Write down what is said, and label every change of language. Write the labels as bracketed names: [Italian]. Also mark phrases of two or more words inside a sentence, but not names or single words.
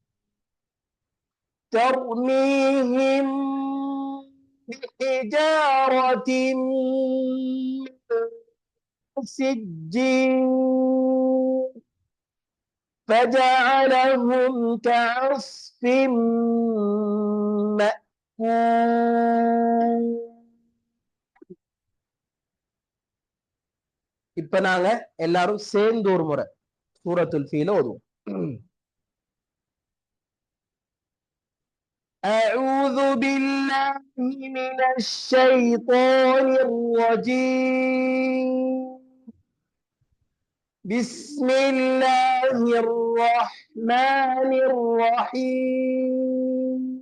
[Arabic] ترميهم بحجارة من سجين فجعلهم كعصف مأكول. [Tamil] இப்ப நாங்க எல்லாரும் சேர்ந்து ஒரு முறை சூரத்துல் ஃபீல ஓதுவோம். [Arabic] أعوذ بالله من الشيطان الرجيم. بسم الله الرحمن الرحيم.